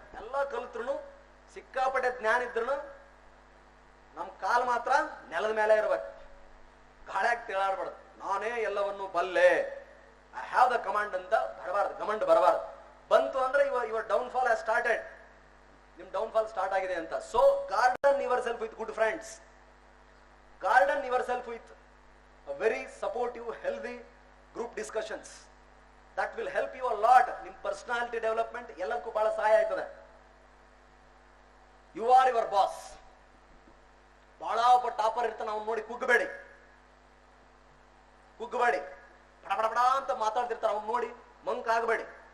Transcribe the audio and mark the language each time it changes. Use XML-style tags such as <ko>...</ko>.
<kn>ಎಲ್ಲ ಕಲಿತ್ರು ಸಿಕ್ಕಾಪಟ್ಟೆ ಜ್ಞಾನ ಇದ್ರು ನಮ್ ಕಾಲ್ ಮಾತ್ರ ನೆಲದ ಮೇಲೆ ಇರ್ಬೇಕು. ಗಾಳ್ಯಾಗ ತಿಳಾಡ್ಬಾರ್ದು. ನಾನೇ ಎಲ್ಲವನ್ನು ಬಲ್ಲೆ,</kn> <en>I have the command</en> <kn>ಅಂತ ಬರಬಾರ್ದು, ಗಮಂಡ್ ಬರಬಾರ್ದು. ಬಂತು ಅಂದ್ರೆ</kn> <en>your downfall has started,</en> <kn>ನಿಮ್ ಡೌನ್ ಫಾಲ್ ಸ್ಟಾರ್ಟ್ ಆಗಿದೆ ಅಂತ.</kn> <en>So garden yourself with good friends, garden yourself with a very supportive, healthy group discussions that will help you a lot.</en> <kn>ನಿಮ್ಮ personality development ಎಲ್ಲಕ್ಕೂ ಬಹಳ ಸಹಾಯ ಆಯ್ತದೆ.</kn> <en>You are your boss.</en> <kn>ಬಹಳ ಒಬ್ಬ topper ಇರ್ತಾನೆ, ಅವ್ನು ನೋಡಿ ಕುಗ್ಗಬೇಡಿ, ಕುಗ್ಗಬೇಡಿ. ಬಡ ಅಂತ ಮಾತಾಡ್ತಿರ್ತಾರೆ, ಅವ್ನು ನೋಡಿ ಮಂಕ್ ಆಗಬೇಡಿ.</kn>